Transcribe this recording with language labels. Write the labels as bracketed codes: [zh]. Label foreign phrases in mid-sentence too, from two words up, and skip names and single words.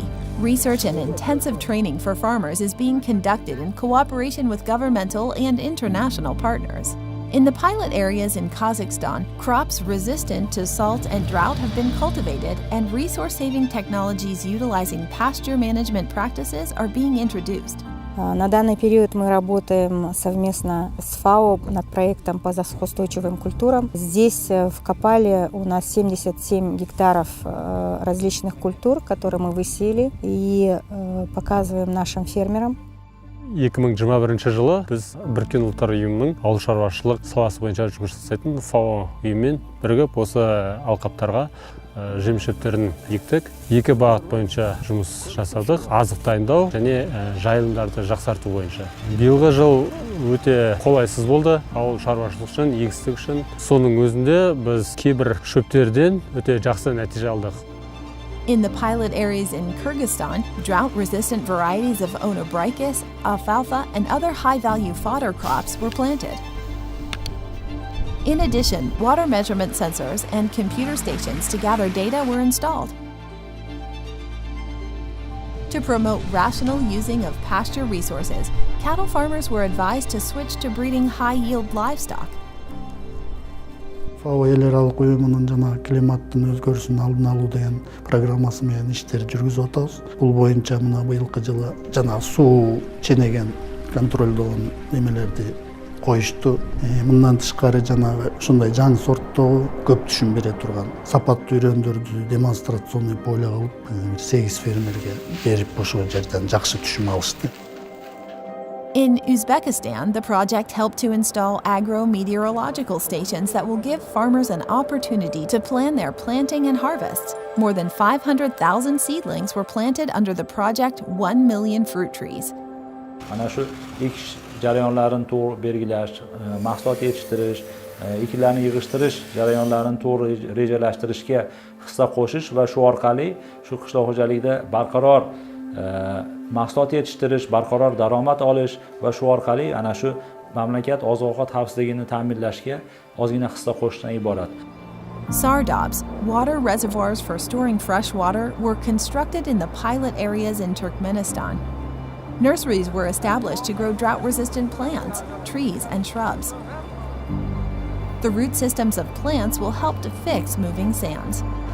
[en] Research and intensive training for farmers is being conducted in cooperation with governmental and international partners. In the pilot areas in Kazakhstan, crops resistant to salt and drought have been cultivated, and resource-saving technologies utilizing pasture management practices are being introduced. [ru] На данный период мы работаем совместно с ФАО над проектом по засухоустойчивым культурам. Здесь в Копале у нас 77 гектаров различных культур, которые мы высеяли и показываем нашим фермерам. [kk] 2021 жылы біз Біріккен ұлттар ұйымының ауыл шаруашылық саласы бойынша жұмыс жасайтын ФАО ұйымымен бірігіп осы алқаптарға жем-шөптерін ектік. 2 бағыт бойынша жұмыс жасадық: азық дайындау және жайылымдарды жақсарту бойынша. Биылғы жыл өте қолайсыз болды ауыл шаруашылық үшін, егістік үшін. Соның өзінде біз кейбір шөптерден өте жақсы нәтиже алдық. [en] In the pilot areas in Kyrgyzstan, drought-resistant varieties of Onobricus, alfalfa, and other high-value fodder crops were planted. In addition, water measurement sensors and computer stations to gather data were installed. To promote rational using of pasture resources, cattle farmers were advised to switch to breeding high-yield livestock. [ky] ФАО эл аралык уюмунун жана климаттын өзгөрүшүнүн алдын алуу деген программасы менен иштер жүргүзүп атабыз. Бул боюнча мына быйылкы жылы жана суу ченеген контролдогон немелерди коюшту. Мындан тышкары жанагы ушундай жаңы сорттогу көп түшүм бере турган сапаттуу үрөндөрдү [ru] демонстрационный поле [ky] кылып 8 фермерге берип ошол жерден жакшы түшүм алышты. [en] In Uzbekistan, the project helped to install agro-meteorological stations that will give farmers an opportunity to plan their planting and harvests. More than 500,000 seedlings were planted under the project 1 million fruit trees. [uz] Ana shu ekish jarayonlarini to'g'ri belgilash, mahsulot yetishtirish, ekinlarni yig'ishtirish jarayonlarini to'g'ri rejalashtirishga hissa qo'shish va shu orqali shu qishloq xo'jaligida barqaror mahsulot yetishtirish, barqaror daromad olish va shu orqali ana shu mamlakat oziq-ovqat xavfsizligini ta'minlashga ozgina hissa qo'shishdan iborat. [en] Sardobs, water reservoirs for storing fresh water, were constructed in the pilot areas in Turkmenistan. Nurseries were established to grow drought-resistant plants, trees, and shrubs. The root systems of plants will help to fix moving sands.